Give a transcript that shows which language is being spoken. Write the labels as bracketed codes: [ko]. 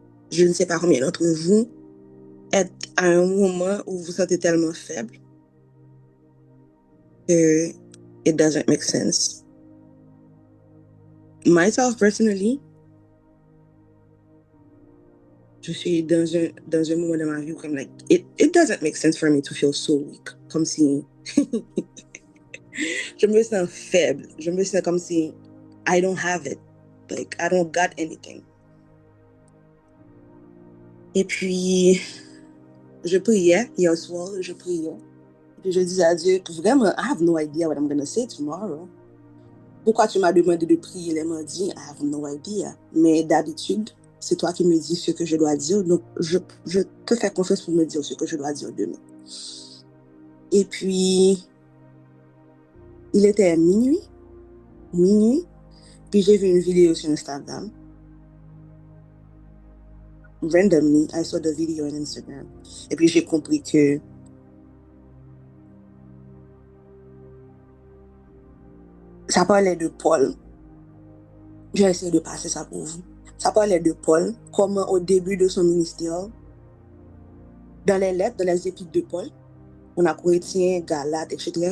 [fr] Je ne sais pas combien d'entre vous êtes à un moment où vous vous sentez tellement faible que [en] it doesn't make sense. Myself, personally, [fr] je suis dans un moment de ma vie où comme [en] like it doesn't make sense for me to feel so weak. [fr] Comme si je me sens faible. Je me sens comme si [en] I don't have it. Like I don't got anything. [fr] Et puis je priais hier soir, je priais. Et puis je disais à Dieu, vraiment, [en] I have no idea what I'm gonna say tomorrow. [fr] Pourquoi tu m'as demandé de prier les mardis? [en] I have no idea. [fr] Mais d'habitude, c'est toi qui me dis ce que je dois dire. Donc, je te fais confiance pour me dire ce que je dois dire demain. Et puis, il était minuit. Puis j'ai vu une vidéo sur Instagram. [en] Randomly, I saw the video on Instagram. [fr] Et puis j'ai compris que ça parlait de Paul. J'ai essayé de passer ça pour vous. Ça parlait de Paul, comment au début de son ministère, dans les lettres, dans les épîtres de Paul, on a Corinthiens, Galates, etc.